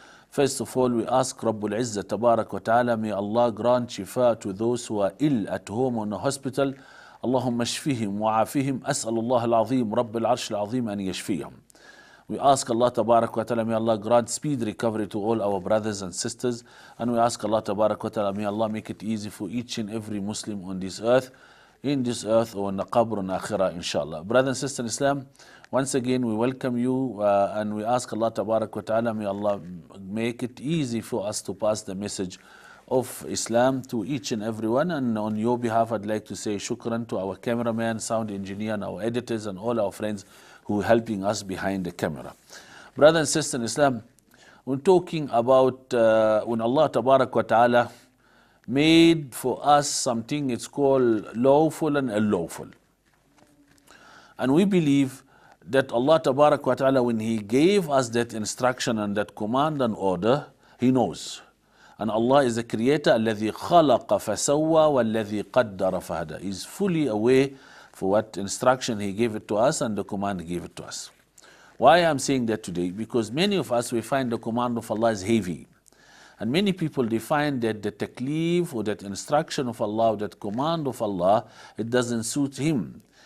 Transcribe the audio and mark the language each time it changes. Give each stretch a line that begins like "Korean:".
English: First of all, we ask Rabbul Izzah Tabarak wa Ta'ala, may Allah grant shifa to those who are ill at home or in a hospital.
Arabic: اللهم اشفهم وعافهم أسأل الله العظيم رب العرش العظيم أن يشفيهم.
English: We ask Allah Tabarak wa Ta'ala, may Allah grant speed recovery to all our brothers and sisters, and we ask Allah Tabarak wa Ta'ala, may Allah make it easy for each and every Muslim on this earth, in this earth or in the qabr and akhirah, inshallah. Brothers and sisters in Islam, once again we welcome you and we ask Allah Tabarak wa Ta'ala, may Allah make it easy for us to pass the message of Islam to each and everyone. And on your behalf, I'd like to say shukran to our cameraman, sound engineer, and our editors, and all our friends who are helping us behind the camera. Brothers and sisters in Islam, we're talking about when Allah Tabarak wa Ta'ala made for us something, it's called lawful and unlawful. And we believe that Allah Tabarak wa Ta'ala, when He gave us that instruction and that command and order, He knows. And Allah is the creator,
Arabic: الذي خلق فسوى والذي قدر فهدى.
English: He is fully aware for what instruction He gave it to us and the command He gave it to us. Why I'm saying that today? Because many of us, we find the command of Allah is heavy. And many people, they find that the taklif or that instruction of Allah, that command of Allah, it doesn't suit him.